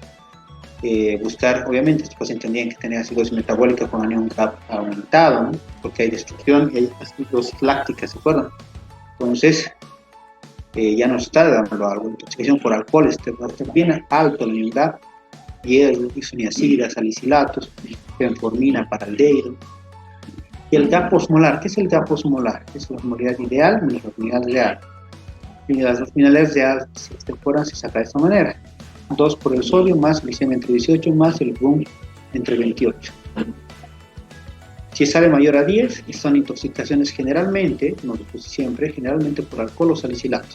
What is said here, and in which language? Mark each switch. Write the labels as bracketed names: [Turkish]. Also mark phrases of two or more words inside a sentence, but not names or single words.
[Spanish] Buscar, obviamente, estos pacientes tendrían que tener acidosis metabólica con anión GAP aumentado, ¿no? Porque hay destrucción y hay acidosis láctica, ¿se acuerdan? Entonces, ya nos está dando algo. Intoxicación por alcohol, bien alto la anión GAP, hierro, isoniacidas, salicilatos, fenformina, paraldehído. Y el GAP osmolar, ¿qué es el GAP osmolar? Es la osmolaridad ideal menos la unidad real. Y las unidades reales, si se fueran, se saca de esta manera. 2 por el sodio, más glicemia entre 18, más el rum entre 28. Si sale mayor a 10, son intoxicaciones generalmente, no siempre, generalmente por alcohol o salicilatos.